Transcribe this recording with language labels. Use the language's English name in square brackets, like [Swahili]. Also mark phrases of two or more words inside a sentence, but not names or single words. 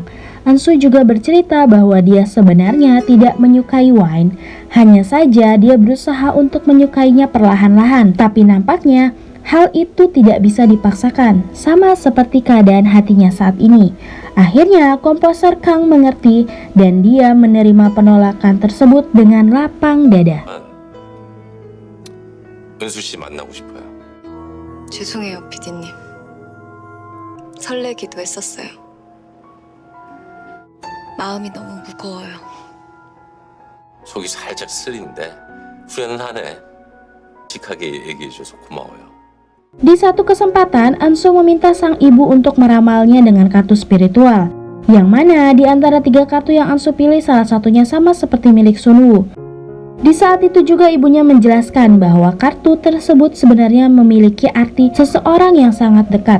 [Indonesian] Ansu juga bercerita bahwa dia sebenarnya tidak menyukai Wine, hanya saja dia berusaha untuk menyukainya perlahan-lahan, tapi nampaknya hal itu tidak bisa dipaksakan, sama seperti keadaan hatinya saat ini. Akhirnya komposer Kang mengerti dan dia menerima penolakan tersebut dengan lapang dada. [Korean] 은수 씨 만나고 싶어요. 죄송해요, PD님. 설레기도 했었어요. 마음이 너무 무거워요. 속이 살짝 쓰린데 후회는 하네. 직하게 얘기해줘서 고마워요. [Indonesian] Di satu kesempatan, Ansu meminta sang ibu untuk meramalnya dengan kartu spiritual, yang mana di antara 3 kartu yang Ansu pilih salah satunya sama seperti milik Sunwoo. Di saat itu juga ibunya menjelaskan bahwa kartu tersebut sebenarnya memiliki arti seseorang yang sangat dekat.